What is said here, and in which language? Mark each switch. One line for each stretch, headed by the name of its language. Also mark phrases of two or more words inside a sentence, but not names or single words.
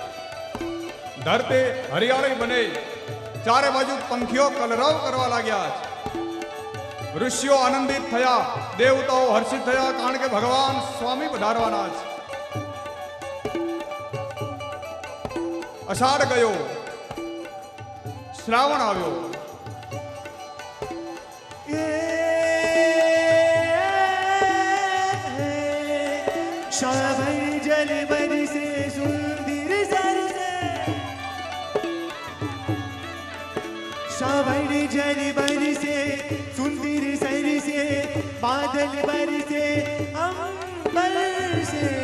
Gujarati: ધરતી હરિયાળી બને, ચારે બાજુ પંખીઓ કલરવ કરવા લાગ્યા છે. ઋષિઓ આનંદિત થયા, દેવતાઓ હર્ષિત થયા, કારણ કે ભગવાન સ્વામી પધારવાના છે. અષાઢ ગયો, શ્રાવણ આવ્યો.
Hindi: श्रावण जल बरसे सुंदर सरसे श्रावण जल बरसे सुंदर सरसे बादल बरसे अंबर से